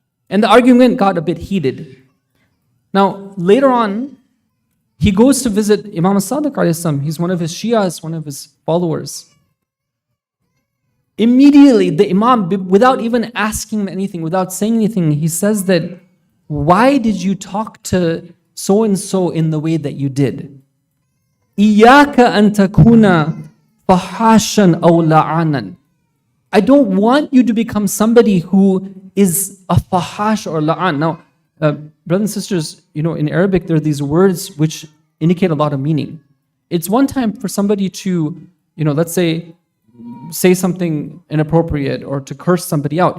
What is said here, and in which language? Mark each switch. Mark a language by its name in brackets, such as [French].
[English] And the argument got a bit heated. Now, later on, he goes to visit Imam As-Sadiq alayhi salam. He's one of his Shias, one of his followers. Immediately, the Imam, without even asking him anything, without saying anything, he says that, why did you talk to so-and-so in the way that you did? [Arabic] إِيَّاكَ أَن تَكُونَ فَحَاشًا أَوْ لَعَانًا. [English] I don't want you to become somebody who is a fahash or la'an. Now, brothers and sisters, in Arabic, there are these words which indicate a lot of meaning. It's one time for somebody to, let's say something inappropriate or to curse somebody out.